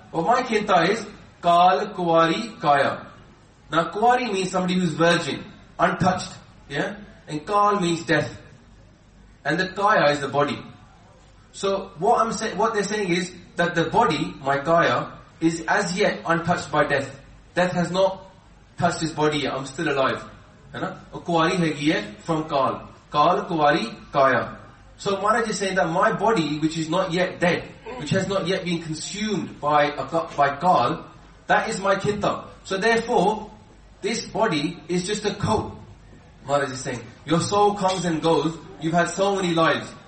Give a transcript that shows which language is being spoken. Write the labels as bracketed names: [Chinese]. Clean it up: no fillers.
[English] But my khinta is [Punjabi] kal kuari kaya. [English] Now kuari means somebody who's virgin, untouched, yeah? And kal means death. And the kaya is the body. So what they're saying is that the body, my kaya, is as yet untouched by death. Death has not touched his body yet. I'm still alive. [Punjabi] ਕੁਆਰੀ ਹੈਗੀ ਹੈ [English] from [Punjabi] call. Kal kuari kaya. [English] So Maharaj is saying that my body, which is not yet dead, which has not yet been consumed by Kaal, that is my khinta. So therefore, this body is just a coat. Maharaj is saying, your soul comes and goes, you've had so many lives.